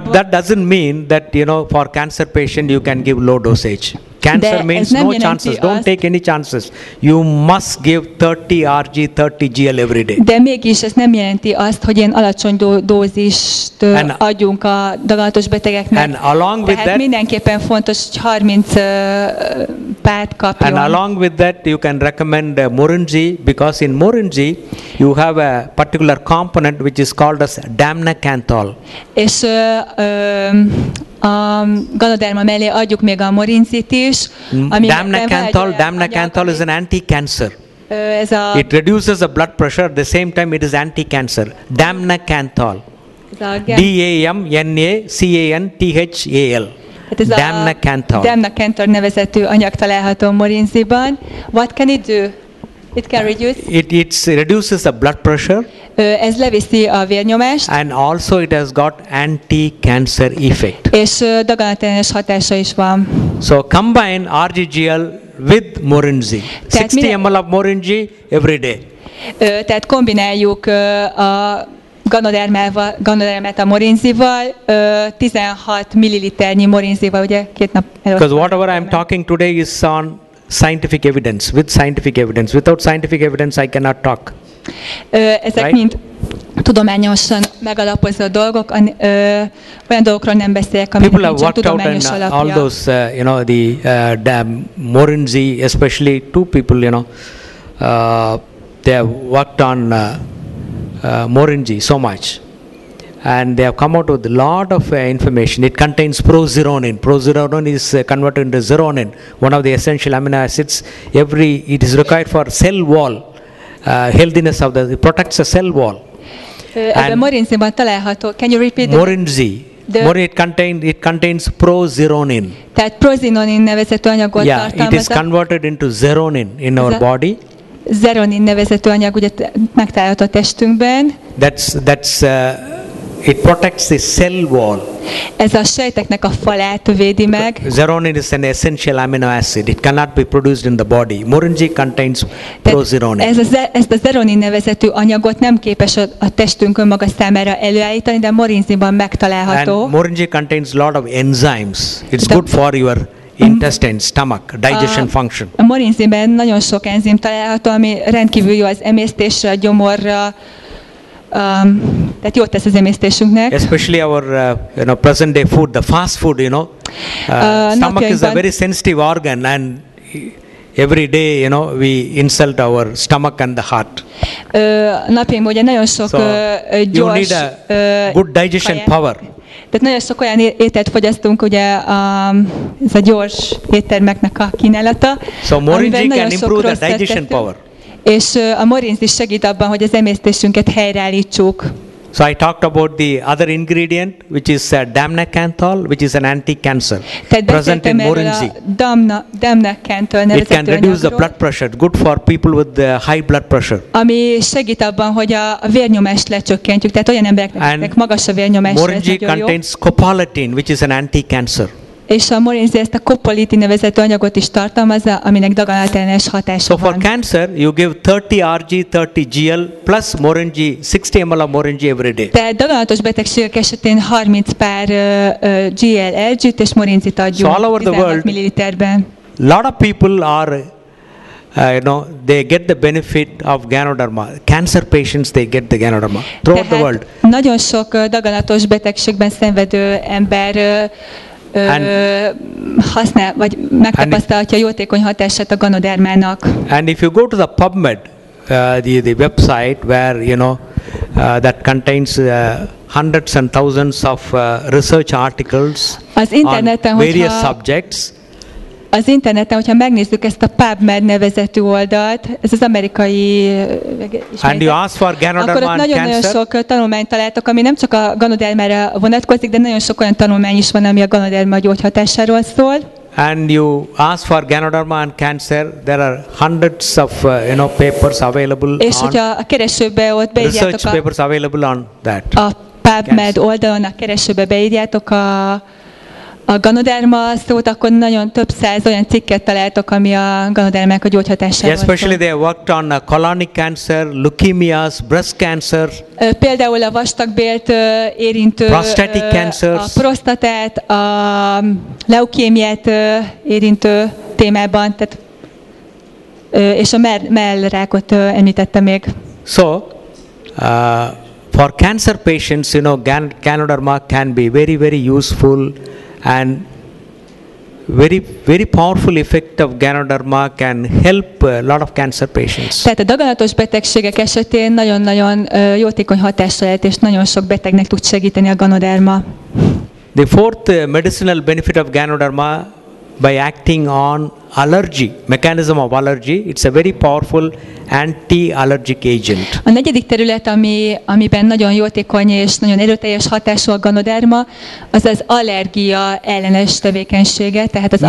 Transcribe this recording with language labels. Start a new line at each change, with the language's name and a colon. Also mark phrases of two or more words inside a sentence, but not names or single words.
English: But that doesn't mean that, for cancer patient you can give low dosage. Cancer means no chances. Don't take any chances. You must give 30 RG, 30 GL every day.
Hungarian: De mégis ez nem jelenti azt, hogy ilyen alacsony dózist adjunk a daganatos betegeknek.
English: And along with that,
Hungarian: mindenképpen fontos, hogy 30 párt kapjon.
English: And along with that, you can recommend Morinji, because in Morinji you have a particular component which is called as Damnacanthol.
Hungarian: És a Ganoderma mellé adjuk még a Morinzit is.
English: Damnacanthol is an anti-cancer. It reduces the blood pressure, at the same time it is anti-cancer. Damnacanthol. Damnacanthal.
Hungarian: Damnacanthol nevezetű anyag található Morinziban.
English: What can it do? It can reduce. It reduces the blood pressure.
Hungarian: Ez leviszi a vérnyomást.
English: And also it has got anti-cancer effect.
Hungarian: És daganatellenes hatása is van.
English: So combine RGGL with Morinzi. 60 ml of Morinzi every day.
Hungarian: Tehát kombináljuk a Ganodermát a Morinzival, 16 milliliternyi Morinzival, ugye 2 nap előtt.
English: Because whatever I'm talking today is on scientific evidence, with scientific evidence. Without scientific evidence, I cannot talk.
Hungarian: Ezek mind tudományosan megalapozott dolgok, olyan dolgokról nem beszélek, aminek nincsen tudományos alapja.
English: All those, the Morinzi, especially 2 people, they have worked on Morinji so much, and they have come out with a lot of information. It contains prozeronin. Prozeronin is converted into zeronin, one of the essential amino acids. It is required for cell wall healthiness of it protects the cell wall.
Hungarian: Ebben Morinziban található.
English: Can you repeat? Morinzi. It contains prozeronin.
Hungarian: Tehát prozinonin nevezetű anyagot tartalmaz.
English: It is converted to zeronin in our body.
Hungarian: Zeronin nevezetű anyag ugye megtalálható a testünkben.
English: That's it protects the cell wall.
Hungarian: Ez a sejteknek a falát védi meg.
English: Zeronin is an essential amino acid. It cannot be produced in the body. Morinji contains
Hungarian: Tehát
English: prozeronin.
Hungarian: ezt a zeronin nevezetű anyagot nem képes a testünk önmaga számára előállítani, de morinziban megtalálható.
English: And morinji contains lot of enzymes. It's The- good for your intestine, stomach, digestion function.
Hungarian: A morinziben nagyon sok enzim található, ami rendkívül jó az emésztésre, a gyomorra, tehát jót tesz az emésztésünknek.
English: Especially our present day food, the fast food, stomach is a very sensitive organ, and every day we insult our stomach and the heart.
Hungarian: Napjainkban ugye nagyon sok
English: So you
Hungarian: gyors
English: need a good digestion
Hungarian: kaját.
English: power.
Hungarian: Tehát nagyon sok olyan ételt fogyasztunk, ugye ez a gyors éttermeknek a kínálata,
English: So
Hungarian: amiben
English: morinji
Hungarian: nagyon
English: can
Hungarian: sok
English: improve the
Hungarian: rosszat
English: digestion
Hungarian: tettünk.
English: power.
Hungarian: És a morinz is segít abban, hogy az emésztésünket helyreállítsuk.
English: So I talked about the other ingredient, which is damnacanthol, which is an anti-cancer,
Hungarian: Tehát
English: present in
Hungarian: beszéltem erről
English: morinji.
Hungarian: a damnakantól
English: It can
Hungarian: nevezetű
English: reduce the
Hungarian: anyagról,
English: blood pressure, good for people with high blood pressure.
Hungarian: ami segít abban, hogy a vérnyomást lecsökkentjük, tehát olyan embereknek,
English: And
Hungarian: akiknek magas a vérnyomás, ez
English: Morinji
Hungarian: nagyon jó.
English: contains scopolamine, which is an anti-cancer.
Hungarian: És a morinzi ezt a kopoliti nevezetű anyagot is tartalmazza, aminek daganatellenes hatása
English: So for
Hungarian: van.
English: cancer, you give 30 Rg, 30 Gl plus Morinji, 60 ml of Morinji every day.
Hungarian: Tehát daganatos betegségek esetén 30 pár GLLG-t és morinzit adjunk
English: So all over the
Hungarian: 16
English: world-
Hungarian: milliliterben.
English: Lot of people are, they get the benefit of Ganoderma. Cancer patients, they get the Ganoderma throughout the world.
Hungarian: Nagyon sok daganatos betegségben szenvedő ember használ, vagy megtapasztalhatja a jótékony hatását a ganodermának.
English: And if you go to the PubMed, the website where that contains hundreds and thousands of research articles
Hungarian: Az
English: on
Hungarian: interneten,
English: various
Hungarian: hogyha
English: subjects,
Hungarian: Az interneten, hogyha megnézzük ezt a PubMed nevezetű oldalt, ez az amerikai
English: and you ask for
Hungarian: akkor
English: Ganoderma
Hungarian: ott
English: and
Hungarian: nagyon-nagyon
English: cancer,
Hungarian: sok tanulmányt találtok, ami nem csak a ganodermára vonatkozik, de nagyon sok olyan tanulmány is van, ami a ganoderma gyógyhatásáról szól.
English: and you ask for Ganoderma and cancer, there are hundreds of papers available
Hungarian: És
English: on
Hungarian: hogyha a keresőbe ott beírjátok
English: research papers available on that.
Hungarian: a PubMed oldalon, a keresőbe beírjátok a ganoderma szót, akkor nagyon több száz olyan cikket találtok, ami a ganodermák a gyógyhatásáról
English: Especially
Hungarian: szól.
English: they have worked on colonic cancer, leukemias, breast cancer,
Hungarian: Például a vastagbélt érintő,
English: Prostatic cancers.
Hungarian: a prostatát, a leukémiát érintő témában, tehát, és a mellrákot említette még.
English: So, for cancer patients, Ganoderma can be very, very useful, and very, very powerful effect of Ganoderma can help a lot of cancer patients.
Hungarian: Tehát a daganatos betegségek esetén nagyon-nagyon jótékony hatással lehet, és nagyon sok betegnek tud segíteni a ganoderma.
English: The fourth medicinal benefit of Ganoderma, by acting on allergy, mechanism of allergy, it's a very powerful anti-allergic agent.
Hungarian: A negyedik terület, amiben nagyon jótékony és nagyon erőteljes hatású a ganoderma, az az allergia ellenes tevékenysége, tehát az